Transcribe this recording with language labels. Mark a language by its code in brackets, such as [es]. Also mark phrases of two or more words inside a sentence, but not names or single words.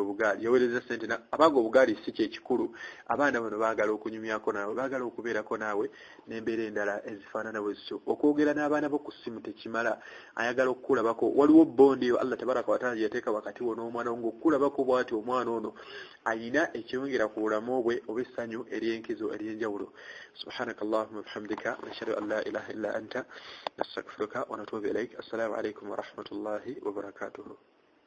[lg] obugaali yaweereza ssente abanga obugaali si kyekikulu abaana bano baagala okunyumyako naawe baagala okubeerako naawe n'embeera endala ezifaanana bwe zityo okwogera n'abaana bo ku ssimu tekimala ayagala okukulabako waliwo bondi eyo [ar] الله تبارك وتعالى [lg] yateeka wakati wo n'omwana wo ng'okukulabako bw'ati omwana ono ayina ekyongera ku bulamu bwe oba essanyu ery'enkizo ery'enjawulo [ar] سبحانك اللهم بحمدك نشهد أن لا إله إلا أنت نستغفرك ونتوب إليك السلام عليكم ورحمة الله وبركاته